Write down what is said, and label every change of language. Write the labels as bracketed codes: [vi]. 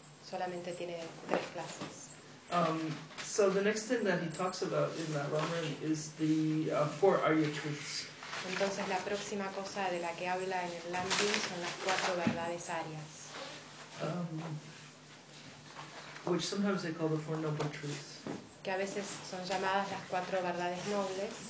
[es] Solamente tiene tres clases. [en] So the next thing that he talks about in that lamrim is the four arya truths. [es] Entonces la próxima cosa de la que habla en el lamrim son las cuatro verdades arias. [en] Which sometimes they call the four noble truths. [es] Que a veces son llamadas las cuatro verdades nobles.